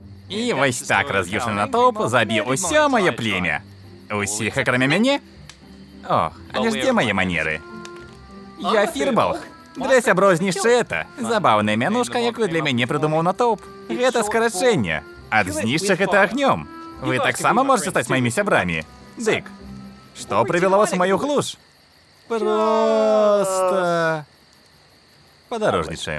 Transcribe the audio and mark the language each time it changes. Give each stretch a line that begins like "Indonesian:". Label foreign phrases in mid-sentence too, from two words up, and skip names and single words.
Ukrainian: І ось так роз'юшний натовп забив усе моє плем'я. Усіх, окремя мене? О, але ж де мої манери? Я Фірболг.
Belarusian: Для сяброў знішчы забаўная мянушка, якую для мяне придумаў натоўп. Гэта скарачэнне. Ад знішчы гэта агнём. Вы таксама можете стаць маімі сябрамі. Дык, што прывяло вас у маю глуш? Просто... Падарожнічаем.